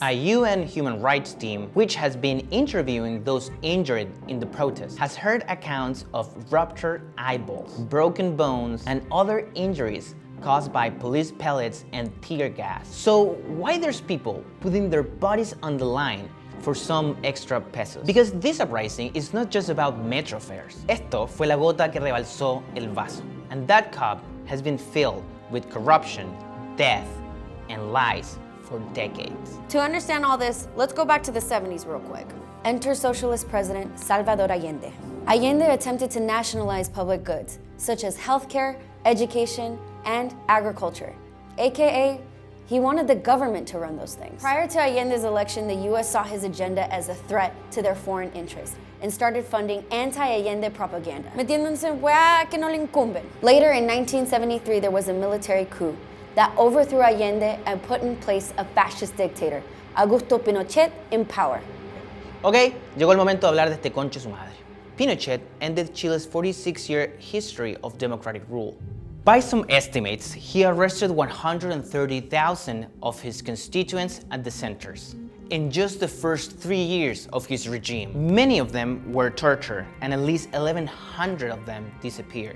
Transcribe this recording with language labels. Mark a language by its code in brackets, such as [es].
[en] A UN human rights team, which has been interviewing those injured in the protest, has heard accounts of ruptured eyeballs, broken bones, and other injuries caused by police pellets and tear gas. So why there's people putting their bodies on the line for some extra pesos? Because this uprising is not just about metro fares. [es] Esto fue la gota que rebalsó el vaso. [en] And that cup has been filled with corruption, death, and lies for decades. To understand all this, let's go back to the 70s real quick. Enter socialist president Salvador Allende. Allende attempted to nationalize public goods, such as healthcare, education, and agriculture, AKA, he wanted the government to run those things. Prior to Allende's election, the US saw his agenda as a threat to their foreign interests and started funding anti-Allende propaganda, [es] metiéndose en weá que no le incumben. [en] Later in 1973, there was a military coup that overthrew Allende and put in place a fascist dictator, Augusto Pinochet, in power. [es] Ok, llegó el momento de hablar de este conche su madre. [en] Pinochet ended Chile's 46-year history of democratic rule. By some estimates, he arrested 130,000 of his constituents and dissenters in just the first 3 years of his regime. Many of them were tortured, and at least 1,100 of them disappeared.